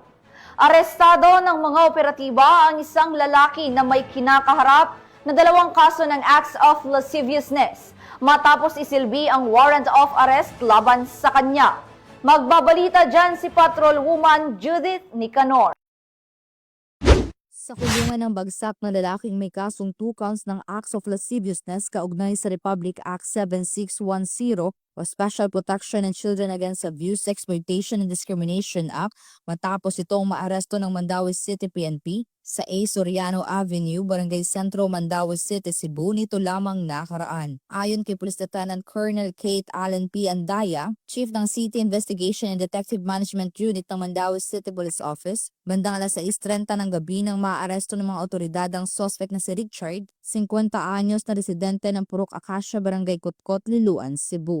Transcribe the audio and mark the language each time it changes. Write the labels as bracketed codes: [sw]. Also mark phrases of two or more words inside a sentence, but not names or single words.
[tl] Arestado ng mga operatiba ang isang lalaki na may kinakaharap na 2 kaso ng [en] acts of lasciviousness [tl] matapos isilbi ang [en] warrant of arrest [tl] laban sa kanya. Magbabalita dyan si Patrolwoman Judith Nicanor. Sa kulungan ng bagsak na lalaking may kasong 2 counts ng [en] acts of lasciviousness [tl] kaugnay sa Republic Act 7610 o Special Protection and Children Against Abuse, Exploitation and Discrimination Act matapos itong maaresto ng Mandaue City PNP sa A. Soriano Avenue, Barangay Sentro, Mandaue City, Cebu nito lamang nakaraan. Ayon kay Police Lieutenant Colonel Kate Allen P. Andaya, Chief ng City Investigation and Detective Management Unit ng Mandaue City Police Office, bandang 6:30 ng gabi nang maaresto ng mga otoridad ang suspect na si Richard, 50 anyos na residente ng Purok Acacia, Barangay Kutkot, Liloan, Cebu.